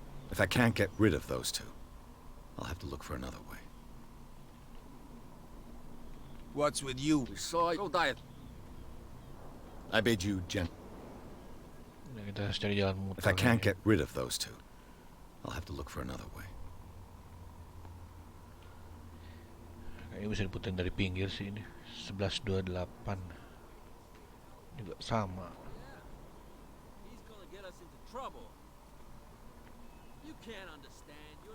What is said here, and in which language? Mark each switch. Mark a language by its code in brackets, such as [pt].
[en] If I can't get rid of those two, I'll have to look for another way. What's with you? We saw you die. I bid you [id] Kita harus cari jalan muter. [en] If I can't get rid of those two, I'll have to look for another way. [id] Kayaknya bisa diputerin dari pinggir sih ini. 1128 juga sama. [en] He's gonna get us into trouble. You can't understand.